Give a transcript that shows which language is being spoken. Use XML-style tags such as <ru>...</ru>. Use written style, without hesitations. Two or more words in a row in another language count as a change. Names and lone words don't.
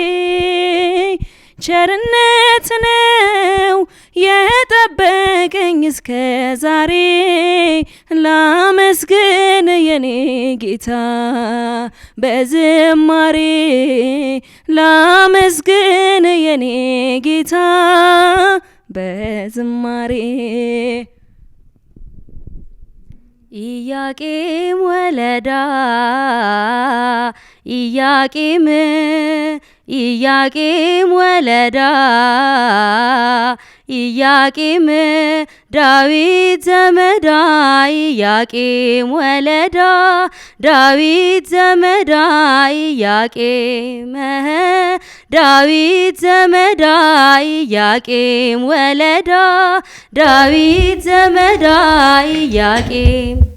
<am>ቸርነት ነው የጠበቀኝ እስከ ዛሬ ላመስግን የኔ ጌታ በዝማሬ ላመስግን የኔ ጌታ በዝማሬ</am> <gez>ኢያቄም ወለዳ ኢያቄም ኢያቄም ወለዳ ኢያቄም ዳዊት ዘመዳ ኢያቄም ወለዳ ዳዊት ዘመዳ ኢያቄም ዳዊት ዘመዳ ኢያቄም ወለዳ ዳዊት ዘመዳ ኢያቄም</gez>